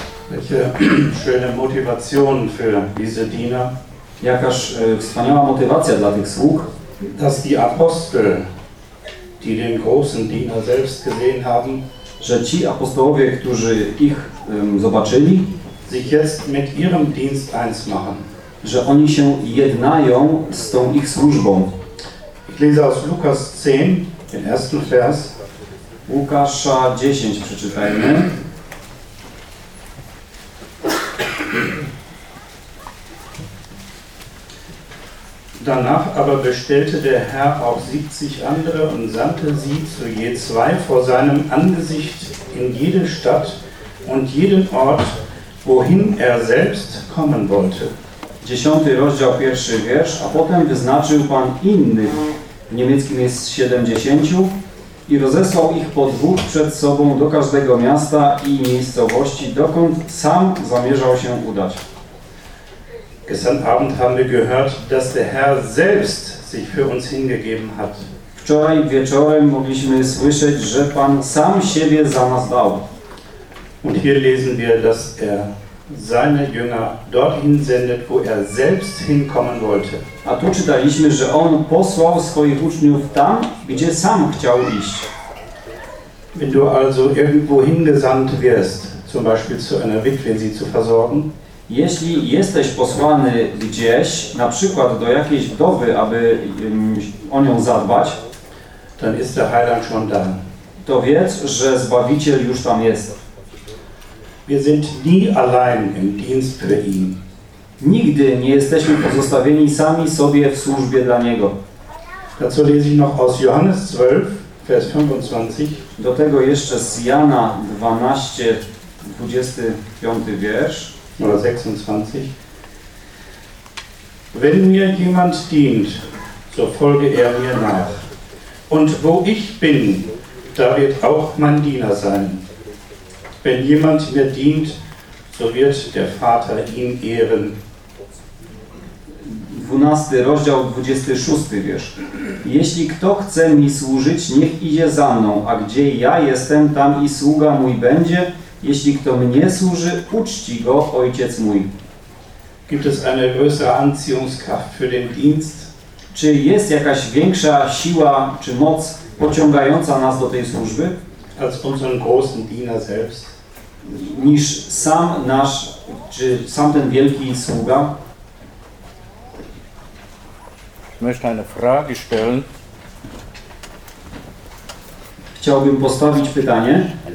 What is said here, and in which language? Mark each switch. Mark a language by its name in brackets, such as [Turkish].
[German] Welche schöne Motivation für diese Diener. [Polish] Jakaż wspaniała motywacja dla tych sług. [German] Dass die Apostel, die den großen Diener selbst gesehen haben, [Polish] że ci apostołowie, którzy ich zobaczyli, [German] sich jetzt mit ihrem Dienst eins machen. [Polish] Że oni się jednają z tą ich służbą. [German] Ich lese aus Lukas 10, den ersten Vers. [Polish] Łukasza 10 przeczytajmy. [German] Danach aber bestellte der Herr auch 70 andere und sandte sie zu je zwei vor seinem Angesicht in jede Stadt und jeden Ort, wohin er selbst kommen wollte. [Polish] 10 rozdział, pierwszy wiersz, a potem wyznaczył Pan innych, w niemieckim jest 70, i rozesłał ich po dwóch przed sobą do każdego miasta i miejscowości, dokąd sam zamierzał się udać. [German] Gestern Abend haben wir gehört, dass der Herr selbst sich für uns hingegeben hat. [Polish] Wczoraj wieczorem mogliśmy słyszeć, że Pan sam siebie za nas dał. [German] Und hier lesen wir, dass er seine Jünger dorthin sendet, wo er selbst hinkommen wollte. [Polish] A tu czytaliśmy, że On posłał swoich uczniów tam, gdzie sam chciał iść. [German] Wenn du also irgendwo hingesandt wirst, zum Beispiel zu einer Witwe, sie zu versorgen, [Polish] jeśli jesteś posłany gdzieś, na przykład do jakiejś wdowy, aby o nią zadbać, [German] dann ist der Heiland schon da. [Polish] To wiedz, że Zbawiciel już tam jest. [German] Wir sind nie allein im Dienst für ihn. [Polish] Nigdy nie jesteśmy pozostawieni sami sobie w służbie dla Niego. [German] Dazu lese ich noch aus Johannes 12, Vers 25. [Polish] Do tego jeszcze z Jana 12, 25 wiersz. [German] Oder 26. Wenn mir jemand dient, so folge er mir nach. Und wo ich bin, da wird auch mein Diener sein. Wenn jemand mir dient, so wird der Vater ihn ehren. [Polish] 12 rozdział, 26 wiersz. Jeśli kto chce mi służyć, niech idzie za mną, a gdzie ja jestem, tam i sługa mój będzie. Jeśli kto mnie służy, uczci go Ojciec mój. [German] Gibt es eine größere Anziehungskraft für den Dienst? [Polish] Czy jest jakaś większa siła czy moc pociągająca nas do tej służby? [German] Als unseren großen Diener selbst. [Polish] Niż sam nasz, czy sam ten wielki sługa? [German] Ich möchte eine Frage stellen. [Polish] Chciałbym postawić pytanie.